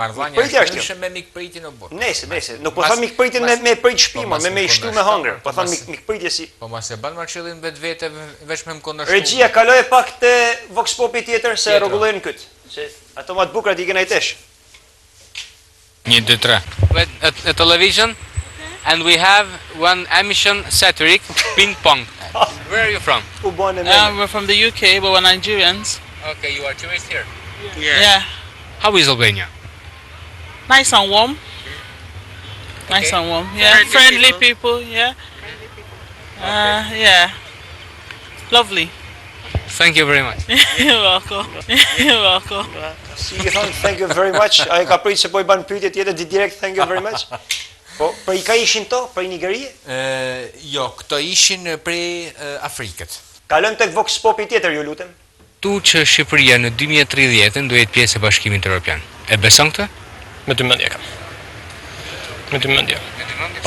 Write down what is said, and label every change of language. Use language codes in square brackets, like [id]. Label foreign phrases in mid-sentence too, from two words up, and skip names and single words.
[sq] Mikpritja është kjo. Me mikpritin e burr. Nëse, nuk po them mikpritin me prit shtëpi, me shtu me hëngër. Po them mikpritje si. Po mos e bën marrëshillim vetvete veç me kundërshtim. Regjia kaloi pak te Vox Popi tjetër se rregullojnë kët. Se ato më të bukura ti kena i tesh. 1, 2, 3. [en] A television, and we have one emission satiric ping pong. Where are you from? we're from the UK, but we're Nigerians. Okay, you are tourist here. Yeah. How is Albania? Nice and warm. Nice and warm. Yeah. Friendly people. Yeah. Yeah. Lovely. Thank you very much. You're welcome. You're welcome. [sq] Si i thon [en] thank you very much. [sq] Ai ka pritur se po i ban pyetje tjetër direkt [en] thank you very much. [sq] Po i ka ishin to prej Nigerie? Jo, këto ishin prej Afrikët. Kalojmë tek Vox Popi tjetër, ju lutem. Tu që Shqipëria në 2030 do jetë pjesë e Bashkimit Evropian. E beson këtë? Me dy mendje kam. Me dy mendje. Po.